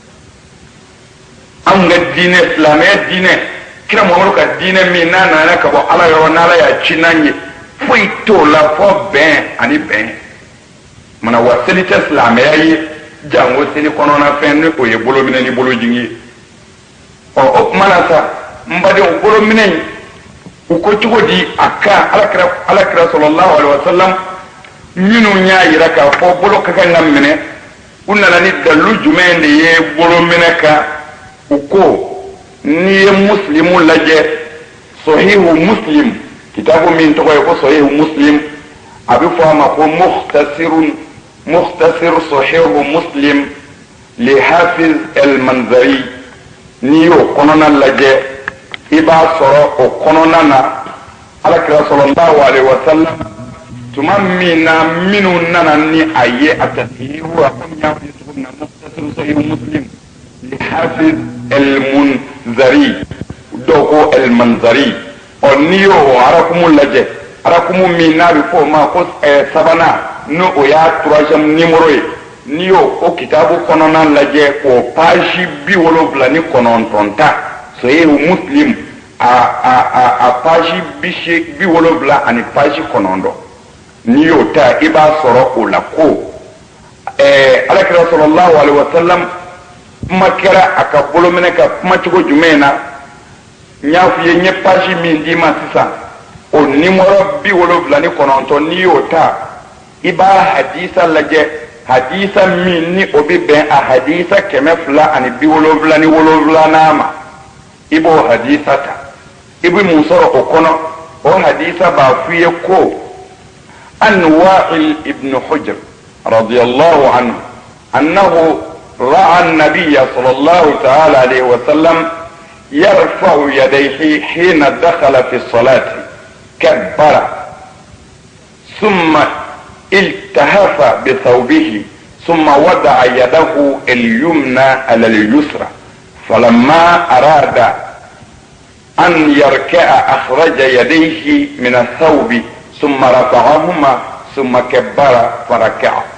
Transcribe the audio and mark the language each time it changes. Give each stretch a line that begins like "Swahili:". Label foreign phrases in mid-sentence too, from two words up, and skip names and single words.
Bambara: anw ka diinɛ silamɛya diinɛ kira muhamadu ka diinɛ min n'a nana ka bɔ ala yɔrɔ n'ala y'a ci n'an ye foyi t'o la fɔ bɛn ani bɛn mana wa seli tɛ silamɛya ye jango seli kɔnɔna fɛn ni o ye bolominɛ ni bolojigin ye o kuma na sa n badenw bolominɛ in u ko cogo di aka alakira sallallahu
Arabic: عليه وسلم
Bambara: minnu y'a yira k'a fɔ bolo ka kan ka minɛ u nana ni dalu jumɛn de ye bolo minɛ kan u ko n'i ye muslimu lajɛ
Arabic: صحيح مسلم
Bambara: kitabu min tɔgɔ ye ko sahihu muslim a bɛ fɔ a ma ko mukhtasir sahihu
Arabic: مسلم للحافظ المنذري
Bambara: n'i y'o kɔnɔna lajɛ i b'a sɔrɔ o kɔnɔna na alakira
Arabic: صلى الله عليه وسلم
Bambara: tuma min na minnu nana ni a ye a tasihihu a ko n y'a fɔ cogo min na
Arabic: مختصر صحيح مسلم للحافظ المنذري
Bambara: dɔw ko al-manzari ɔ n'i y'o arakumu lajɛ arakumu min n'a bɛ fɔ o ma ko sabanan n'o o y'a
French: troisième numéro
Bambara: ye n'i y'o o kitabu kɔnɔna lajɛ o page 79 ta
Arabic: صحيح مسلم
Bambara: a page 70 ani page 9 n'i y'o ta i b'a sɔrɔ o la ko alakira
Arabic: صلى الله عليه وسلم
Bambara: kuma kɛra a ka bolo minɛ ka kuma cogo jumɛn na n y'a f'i ye n ye page min d'i ma sisan o numéro 79 n'i y'o ta i b'a hadisa lajɛ hadisa min ni o bɛ bɛn a hadisa 277 ma i b'o hadisa ta i bɛ mun sɔrɔ o kɔnɔ o hadisa b'a f'i ye ko
Arabic: عن وائل بن حجر رضي الله عنه أنه رأى النبي صلى الله تعالى عليه وسلم يرفع يديه حين دخل في الصلاة كبر ثم التهف بثوبه ثم وضع يده اليمنى على اليسرى فلما أراد أن يركع أخرج يديه من الثوب ثم رفعهما ثم كبر فركع